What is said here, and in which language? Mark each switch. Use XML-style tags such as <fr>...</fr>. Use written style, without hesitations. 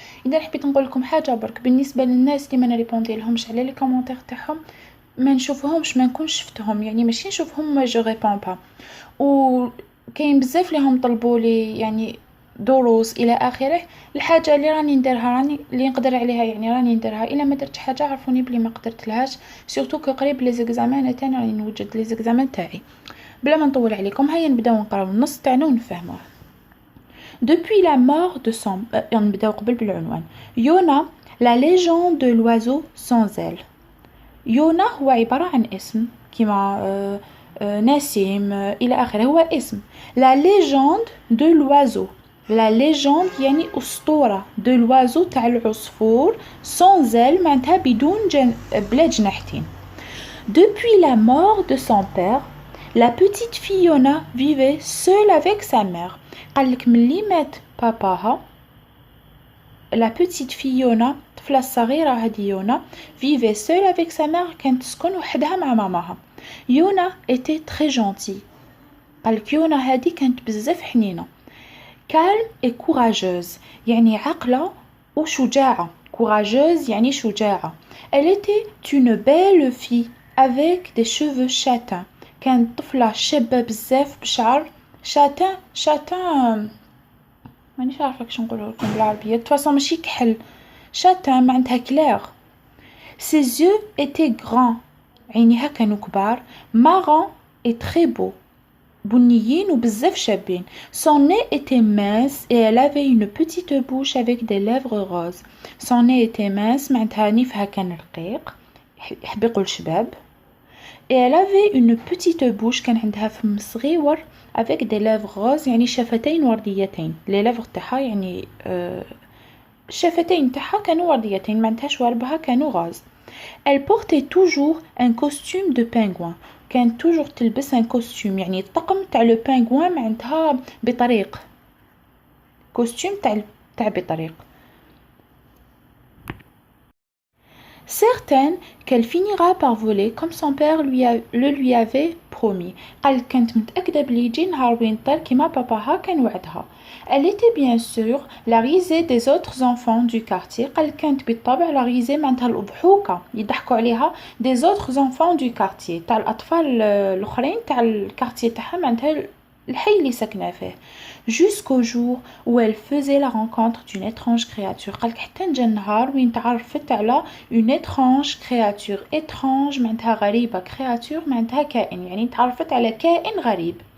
<ar>إذا حبيت نقول لكم حاجة برك بالنسبة للناس اللي ما نريبوندي لهمش على لي كومونتير تاعهم، ما نشوفهمش، ما نكونش شفتهم، يعني ماشي نشوفهم</ar> <fr>ما جو ريبون با،</fr> <ar>وكاين بزاف ليهم طلبوا لي يعني دروس الى اخره. الحاجه اللي راني نديرها اللي نقدر عليها، يعني راني نديرها. الا ما درتش حاجه عرفوني بلي ما قدرت لهاش،</ar> <fr>سورتو كو قريب لي زيكزامان</fr> <ar>تاعي، راني نوجد لي زيكزامان تاعي. بلا ما نطول عليكم، هيا نبداو نقراو النص تاعنا ونفهموه.</ar> <fr>Depuis la mort de son</fr> <ar>نبداو قبل بالعنوان.</ar> <fr>يونا la légende de l'oiseau sans aile.</fr> <ar>يونا هو عبارة عن اسم كيما نسيم إلى آخره، هو اسم.</ar> <fr>La légende de l'oiseau. La légende</fr> <ar>يعني أسطورة</ar> <fr>de l'oiseau</fr> <ar>تاع العصفور</ar> <fr>sans aile</fr> <ar>معناتها بدون بلا جناحتين.</ar> <fr>Depuis la mort de son père, la petite Fiona vivait seule avec sa mère.</fr> <ar>قالك ملي مات باباها،</ar> <fr>la petite Fiona</fr> <ar>الطفلة الصغيرة هذه يونا</ar> <fr>vivait seule avec sa mère،</fr> <ar>كانت تسكن وحدها مع ماماها.</ar> <fr>يونا était très gentille.</fr> <ar>قالك يونا هذه كانت بزاف حنينة.</ar> <fr>calme et courageuse</fr> <ar>يعني عاقلة وشجاعة.</ar> <fr>courageuse</fr> <ar>يعني شجاعة.</ar> <fr>Elle était une belle fille avec des cheveux châtains.</fr> <ar>كانت طفلة شابة بزاف بشعر شاتان مانيش عارفة كيش نقولوا لكم بالعربية، تفاصيل ماشي كحل، شاتان معناتها كلير.</ar> <fr>ses yeux étaient grands</fr> <ar>عينيها كانوا كبار.</ar> <fr>marron et très beau</fr> <ar>بنيين وبزاف شابين.</ar> <fr>son nez était mince et elle avait une petite bouche avec des lèvres roses. son nez était mince</fr> <ar>معناتها نيفها كان رقيق، يحب يقول شباب.</ar> <fr>et elle avait une petite bouche</fr> <ar>كان عندها فم صغيور</ar> <fr>avec des lèvres roses</fr> <ar>يعني شفتين ورديتين.</ar> <fr>les lèvres</fr> <ar>تاعها يعني الشفتين تاعها كانوا ورديتين معناتها شواربها كانوا غاز.</ar> <fr>elle portait toujours un costume de pingouin.</fr> <ar>كانت توجور تلبس</ar> <fr>ان كوستيم</fr> <ar>يعني الطقم تاع</ar> <fr>لو بينغوان</fr> <ar>معناتها بطريق، كوستيم تاع بطريق.</ar> <fr>certaine qu'elle finira par voler comme son père le lui avait promis.</fr> <ar>قال كانت متأكدة بلي يجي نهار وين طير كيما باباها كان وعدها.</ar> <fr>elle était bien sûr la risée des autres enfants du quartier.</fr> <ar>قال كانت بالطبع</ar> <fr>la risée</fr> <ar>معناتها الأضحوكة يضحكوا عليها</ar> <fr>des autres enfants du quartier</fr> <ar>تاع الأطفال الآخرين تاع الكارتيه تاعها معناتها الحي اللي ساكنة فيه.</ar> <fr>jusqu'au jour où elle faisait la rencontre d'une étrange créature.</fr> <ar>قالك حتى نجا النهار وين تعرفت على</ar> <fr>une étrange créature. étrange</fr> <ar>معناتها غريبة،</ar> <fr>créature</fr> <ar>معناتها كائن، يعني تعرفت على كائن غريب.</ar>